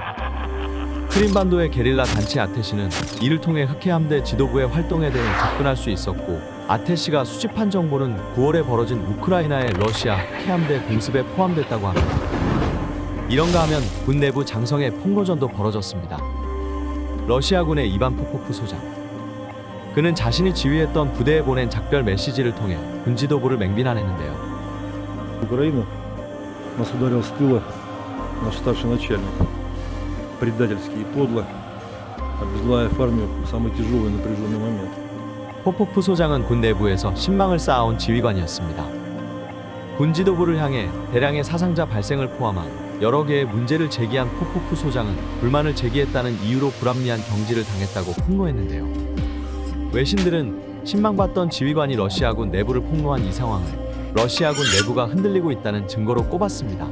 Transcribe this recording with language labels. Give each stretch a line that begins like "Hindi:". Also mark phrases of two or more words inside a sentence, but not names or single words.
Korean: 크림반도의 게릴라 단체 아테시는 이를 통해 흑해 함대 지도부의 활동에 대해 접근할 수 있었고, 아테시가 수집한 정보는 9월에 벌어진 우크라이나의 러시아 흑해 함대 공습에 포함됐다고 합니다. 이런가 하면 군 내부 장성의 폭로전도 벌어졌습니다. 러시아군의 이반 포포프 소장. 그는 자신이 지휘했던 부대에 보낸 작별 메시지를 통해 군 지도부를 맹비난했는데요.
Russian: Украина нас ударил с тыла наш старший начальник, предательски и подло, обезглавив армию в самый тяжелый напряженный момент.
Korean: 포포프 소장은 군 내부에서 신망을 쌓아온 지휘관이었습니다. 군 지도부를 향해 대량의 사상자 발생을 포함한 여러 개의 문제를 제기한 포포프 소장은 불만을 제기했다는 이유로 불합리한 경질을 당했다고 폭로했는데요. 외신들은 신망받던 지휘관이 러시아군 내부를 폭로한 이 상황을 러시아군 내부가 흔들리고 있다는 증거로 꼽았습니다.